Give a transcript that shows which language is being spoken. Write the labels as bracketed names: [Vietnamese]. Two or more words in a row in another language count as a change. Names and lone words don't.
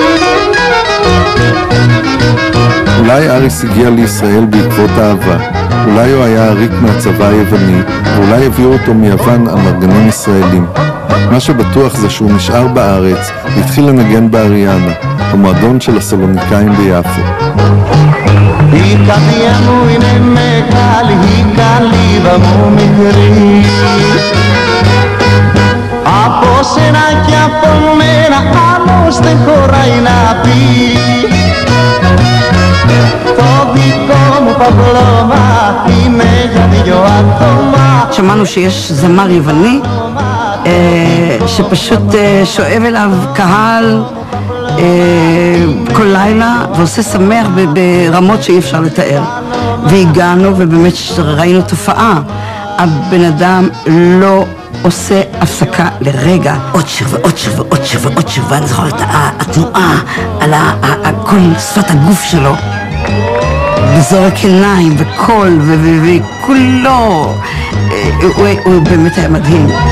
[Hebrew] אולי אריס הגיע לישראל בעקבות אהבה. אולי הוא היה עריק מהצבא היווני, ואולי הביאו אותו מיוון על מרגנים ישראלים. מה שבטוח זה שהוא נשאר בארץ והתחיל לנגן באריאנה, במועדון של הסלוניקאים ביפו. [Greek] Από σένα και από μένα άλλος δεν χωράει να πει. Το δικό μου παπλώμα είναι για 2 άτομα. [Hebrew] שמענו שיש זמר יווני שפשוט שואב אליו קהל כל לילה ועושה שמח ברמות שאי אפשר לתאר. והגענו ובאמת ראינו תופעה. הבן אדם לא עושה הפסקה לרגע, עוד שיר ועוד שיר ועוד שיר ועוד שיר, ואני זוכר את התנועה על כל שפת הגוף שלו, בזורק עיניים וקול וכולו, הוא באמת היה מדהים.